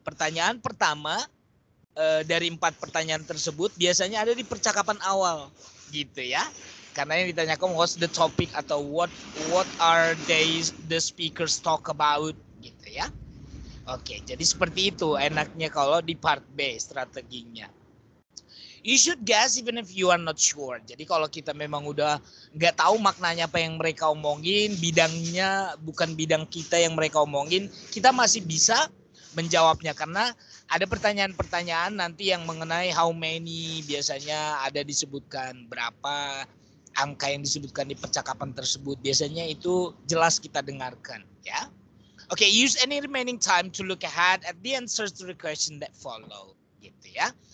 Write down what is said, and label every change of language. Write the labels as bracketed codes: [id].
[id] Pertanyaan pertama dari 4 pertanyaan tersebut biasanya ada di percakapan awal, gitu ya. Karena yang ditanyakan [en] what's the topic [id] atau [en] what are the speakers talk about, [id] gitu ya. Oke, jadi seperti itu enaknya kalau di part B strateginya. [en] You should guess even if you are not sure. [id] Jadi kalau kita memang udah nggak tahu maknanya apa yang mereka omongin, bidangnya bukan bidang kita yang mereka omongin, kita masih bisa menjawabnya karena ada pertanyaan-pertanyaan nanti yang mengenai [en] how many, [id] biasanya ada disebutkan berapa angka yang disebutkan di percakapan tersebut. Biasanya itu jelas kita dengarkan, ya. [en] Okay, use any remaining time to look ahead at the answers to the question that follow, [id] gitu ya.